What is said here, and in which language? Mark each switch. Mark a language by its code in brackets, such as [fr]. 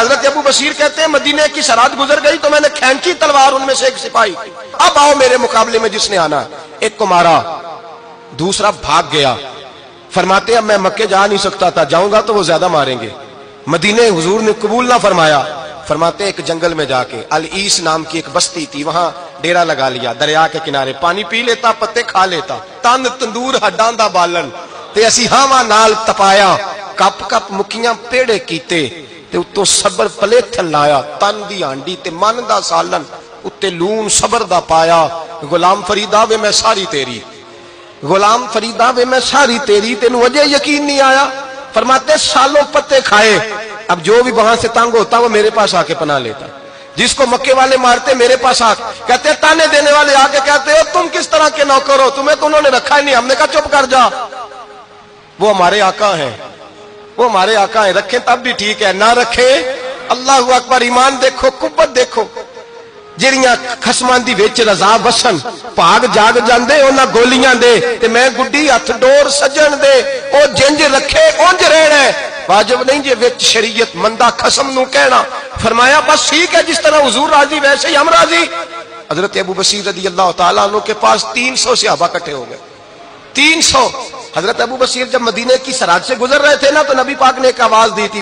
[ur] حضرت ابو بصیر کہتے ہیں مدینے کی سرحد گزر گئی تو میں نے کھینچی تلوار، ان میں سے ایک سپاہی، اب آؤ میرے مقابلے میں جس نے آنا. ایک کو مارا، دوسرا بھاگ گیا. فرماتے ہیں اب میں مکے جا نہیں سکتا تھا، جاؤں گا تو وہ زیادہ ماریں گے. مدینے حضور نے قبول نہ فرمایا. فرماتے ہیں ایک جنگل میں جا کے، العیس نام کی ایک بستی تھی، وہاں ڈیرا لگا لیا. دریا کے کنارے پانی پی لیتا، پتے کھا لیتا، [pa] تن تندور ہڈاں دا بالن تے اسی ہاواں نال تپایا، کپ کپ مکیاں پیڑے کیتے تے اتوں صبر پلیتھن لایا، تن دی ہانڈی تے من دا سالن اتے لون صبر دا پایا. غلام فریدا وے میں ساری تیری، غلام فریدا وے میں ساری تیری، تینوں وجہ یقین نہیں آیا. [ur] فرماتے سالوں پتے کھائے، اب جو بھی وہاں سے تنگ ہوتا وہ میرے پاس آ کے پناہ لیتا. جس کو مکے والے مارتے میرے پاس آ کہتے تانے دینے والے آ کے کہتے ہو تم کس طرح کے نوکر ہو، تمہیں تو انہوں نے رکھا ہی نہیں. ہم نے کہا چپ کر جا، وہ ہمارے آقا ہیں، وہ ہمارے آقا ہیں، رکھیں تب بھی ٹھیک ہے، نہ رکھیں اللہ اکبر. ایمان دیکھو، قوت دیکھو. [pa] جڑیاں خصماں دی وچ رضا وسن بھاگ جاگ جاندے انہاں گولیاں دے تے میں گڈی ہتھ ڈور سجن دے، او جنج رکھے اونج رہنا ہے. واجب نہیں جے وچ شریعت مندہ خصم نو کہنا. [ur] فرمایا بس ٹھیک ہے، جس طرح حضور راضی ویسے ہی ہم راضی. حضرت ابو بصیر رضی اللہ تعالیٰ عنہ کے پاس 300 صحابہ اکٹھے ہو گئے، 300. حضرت ابو بصیر جب مدینے کی سرحد سے گزر رہے تھے نا تو نبی پاک نے ایک آواز دی تھی.